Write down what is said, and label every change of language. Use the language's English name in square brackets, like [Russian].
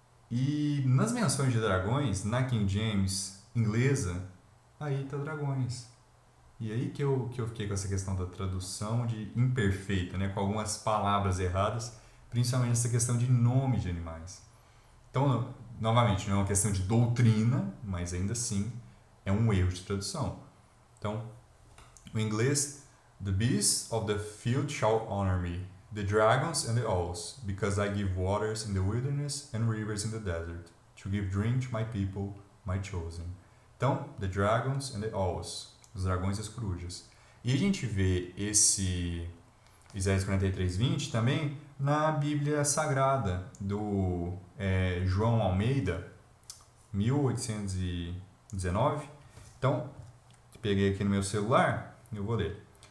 [Portuguese] E nas menções de dragões, na King James inglesa, aí tá dragões. E aí que eu fiquei com essa questão da tradução de imperfeita, né? Com algumas palavras erradas, principalmente essa questão de nomes de animais. Então, novamente, não é uma questão de doutrina, mas ainda assim é um erro de tradução. Então, o inglês, [English] the beasts of the field shall honor me, the dragons and the owls, because I give waters in the wilderness and rivers in the desert, to give drink to my people, my chosen. [Portuguese] Então, [English] the dragons and the owls, [Portuguese] os dragões e as corujas. E a gente vê esse Isaías 43:20 também na Bíblia Sagrada do João Almeida, 1819. Então, peguei aqui no meu celular, eu vou ler.